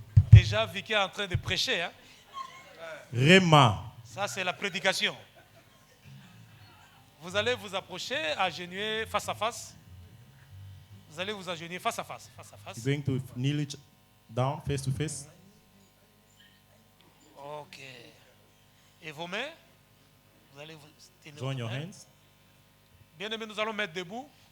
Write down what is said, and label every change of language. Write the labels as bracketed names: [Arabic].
[French] Déjà, Vicky est en train de prêcher. Hein? Rema. Ça, c'est la prédication. Vous allez vous approcher, agenouiller face à face. Vous allez vous agenouiller face à face. Face à face. [English] You're going to kneel each down, face to face. Ok. [French] Et vos mains, vous allez vous tenir [English] Join [French] vos [English] your [French] mains. [English] hands. [French] Bien-aimés, nous allons mettre debout.